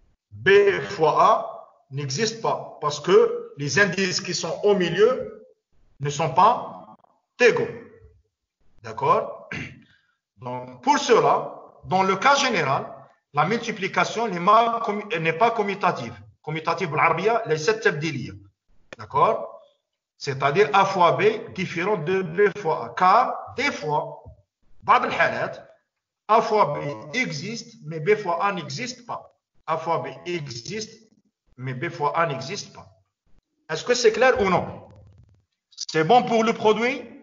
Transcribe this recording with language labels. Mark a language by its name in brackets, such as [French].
[French] B fois A n'existe pas parce que les indices qui sont au milieu ne sont pas égaux. D'accord? Donc, pour cela, dans le cas général, la multiplication n'est pas commutative. [Arabic] Commutative بالعربية ليست تبديلية. [French] D'accord? C'est-à-dire A fois B différent de B fois A. Car des fois, [Arabic] بعض الحالات, [French] A fois B existe, mais B fois A n'existe pas. A fois B existe, mais B fois A n'existe pas. Est-ce que c'est clair ou non? C'est bon pour le produit?